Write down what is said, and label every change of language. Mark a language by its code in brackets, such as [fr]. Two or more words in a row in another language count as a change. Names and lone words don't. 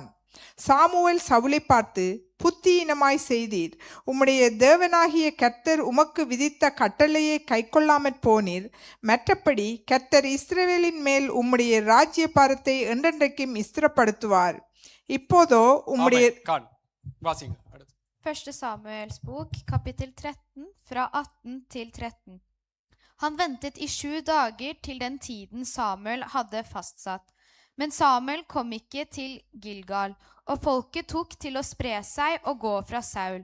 [ta] சாமுவேல் சவுலை பார்த்து, புத்தியினமாய் செய்தீர். உம்முடைய தேவனாகிய கர்த்தர் உமக்கு விதித்த கட்டளையை கைக்கொள்ளாமற் போனீர். மற்றபடி கர்த்தர் இஸ்ரவேலின் மேல் உம்முடைய ராஜ்ய பாரத்தை என்றென்றைக்கும் ஸ்திரப்படுத்துவார். இப்போதோ உம்முடைய [no] 1. Samuels bok, kapittel 13, fra 18 til 13. Han ventet i 7 dager til den tiden Samuel hadde fastsatt. Men Samuel kom ikke til Gilgal, og folket tok til å spre seg og gå fra Saul.